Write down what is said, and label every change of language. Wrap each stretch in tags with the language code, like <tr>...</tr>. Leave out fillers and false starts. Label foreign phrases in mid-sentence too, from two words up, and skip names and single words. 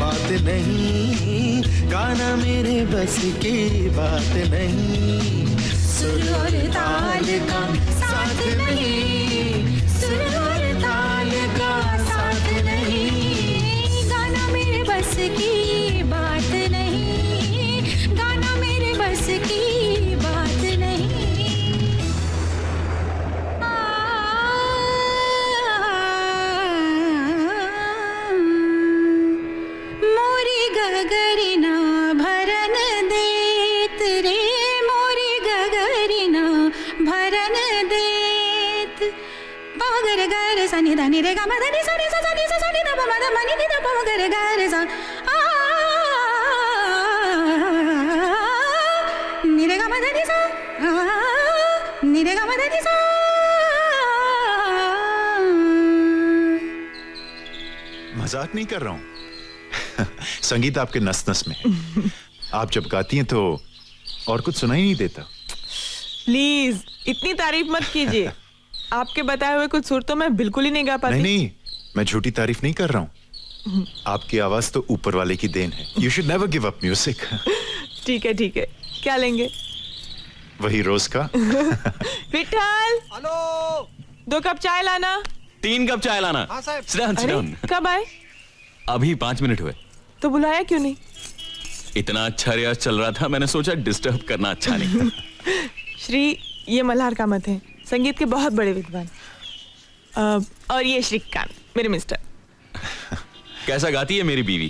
<hi>नहीं, गाना मेरे बस की बात नहीं, सुर और ताल का साथ नहीं, सुर और ताल का साथ नहीं, गाना मेरे बस की बात नहीं, गाना मेरे बस की बात नहीं। मोरी गगरिना भरन देत रे, मोरी गगरिना भरन देत। पमगर गर सनि धनि रे ग म धनि सनि स सनि स सनि ध प म ध म नि नि ध पमगर गर स नि रे ग म धनि स नि रे ग म धनि स। मजाक नहीं कर रहा हूँ। संगीत आपके नस नस में है। आप जब गाती हैं तो और कुछ सुनाई नहीं देता। प्लीज इतनी तारीफ मत कीजिए। आपके बताए हुए कुछ सुर तो मैं बिल्कुल ही नहीं गा पाती। नहीं, मैं झूठी तारीफ नहीं कर रहा हूँ। आपकी आवाज तो ऊपर वाले की देन है।</hi> <en>You should never give up music।</en> <hi>ठीक है, क्या लेंगे? वही रोज का। विठल, हेलो, 2 कप चाय लाना। 3 कप चाय लाना। हाँ साहब।</hi> <en>Sit down, sit</en> <hi>अरे</hi> <en>down।</en> <hi>कब आए? अभी 5 मिनट हुए। तो बुलाया क्यों नहीं? इतना अच्छा रियाज चल रहा था, मैंने सोचा डिस्टर्ब करना अच्छा नहीं। श्री, ये मल्हार कामत हैं, संगीत के बहुत बड़े विद्वान। और ये श्रीकांत, मेरे मिस्टर। कैसा गाती है मेरी बीवी?</hi>